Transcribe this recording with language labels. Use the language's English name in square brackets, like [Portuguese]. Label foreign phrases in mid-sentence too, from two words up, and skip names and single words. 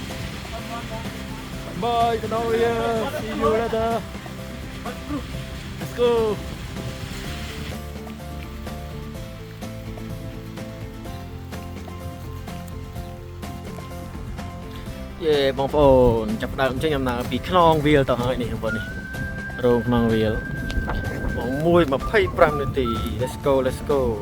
[English] Bye bye see you later Let's go [Khmer] យេបងប្អូនចាប់ដើមចេញដំណើរពីខ្នងវាលទៅហើយនេះបងនេះរោងខ្នងវាលម៉ោង 1:25 នាទី [English] Let's go Let's go